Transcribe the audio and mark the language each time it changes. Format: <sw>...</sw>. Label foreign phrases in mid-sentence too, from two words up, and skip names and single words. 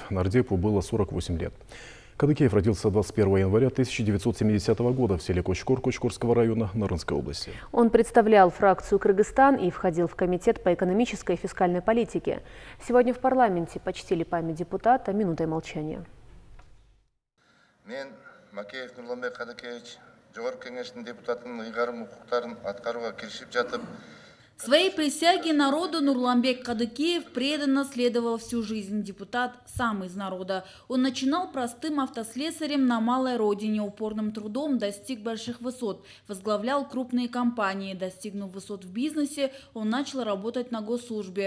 <ru>Нардепу было 48 лет. Кадыкеев родился 21 января 1970 года в селе Кочкор Кочкорского района Нарынской области. Он представлял фракцию «Кыргызстан» и входил в комитет по экономической и фискальной политике. Сегодня в парламенте почтили память депутата минутой молчания.</ru> <ky>Мен Макеев Нурланбек Кадыкеевич Жогорку Кеңештин депутатын ыйгарым укуктарын аткарууга киришип жатып,</ky> <ru>Своей присяге народу Нурланбек Кадыкеев преданно следовал всю жизнь. Депутат сам из народа. Он начинал простым автослесарем на малой родине, упорным трудом достиг больших высот, возглавлял крупные компании. Достигнув высот в бизнесе, он начал работать на госслужбе.</ru>